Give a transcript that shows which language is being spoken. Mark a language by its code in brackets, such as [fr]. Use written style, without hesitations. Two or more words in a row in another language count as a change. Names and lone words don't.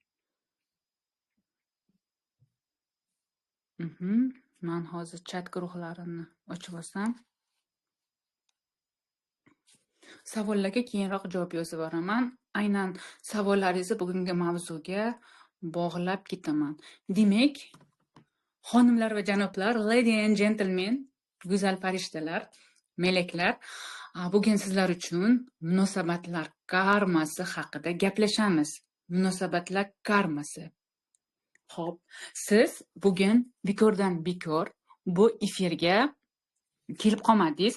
[uz] Men hozir chat guruhlarini ochib olsam. Savollarga keyinroq javob yozib boraman. Aynan savollaringizni bugungi mavzuga bog'lab ketaman. Demak, xonimlar va janoblar, [en] lady and gentlemen, [uz] go'zal farishtalar, meleklar, bugun sizlar uchun munosabatlar karmasi haqida gaplashamiz. Munosabatlar karmasi. Xo'p, siz bugun bekordan bekor bu efirga kelib qolmadingiz.